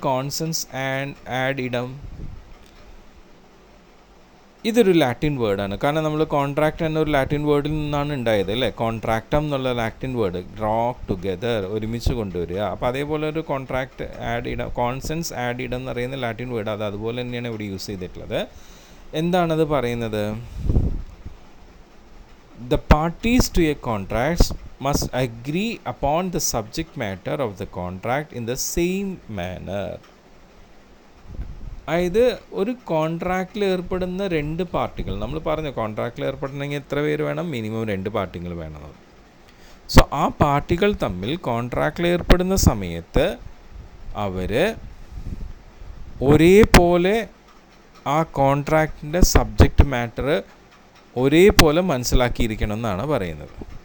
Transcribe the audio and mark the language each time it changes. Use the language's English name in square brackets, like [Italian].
[Malayalam] കോൺസെൻസ് add ഇഡം ഇതൊരു Latin വേർഡാണ്. കാരണം നമ്മൾ കോൺട്രാക്റ്റ് എന്നൊരു ലാറ്റിൻ വേർഡിൽ നിന്നാണ് ഉണ്ടായത് അല്ലേ? കോൺട്രാക്റ്റം എന്നുള്ള ലാറ്റിൻ വേർഡ്, [English] drawn together, [Malayalam] ഒരുമിച്ച് കൊണ്ടുവരിക. അപ്പോൾ അതേപോലെ ഒരു കോൺട്രാക്റ്റ് ആഡ് ഇടം, കോൺസെൻസ് ആഡ് ഇടം എന്ന് പറയുന്ന ലാറ്റിൻ വേർഡ്, അത് അതുപോലെ തന്നെയാണ് ഇവിടെ യൂസ് ചെയ്തിട്ടുള്ളത്. എന്താണത് പറയുന്നത്? [English] The parties to a contract must agree upon the subject matter of the contract in the same manner. [Malayalam] അതായത് ഒരു കോൺട്രാക്റ്റിൽ ഏർപ്പെടുന്ന 2 പാർട്ടികൾ, നമ്മൾ പറഞ്ഞു കോൺട്രാക്റ്റിൽ ഏർപ്പെടണമെങ്കിൽ എത്ര പേര് വേണം? മിനിമം 2 പാർട്ടികൾ വേണം. സോ ആ പാർട്ടികൾ തമ്മിൽ കോൺട്രാക്റ്റിൽ ഏർപ്പെടുന്ന സമയത്ത് അവർ ഒരേപോലെ ആ കോൺട്രാക്റ്റിൻ്റെ സബ്ജക്റ്റ് മാറ്റർ ഒരേപോലെ മനസ്സിലാക്കിയിരിക്കണം എന്നാണ് പറയുന്നത്.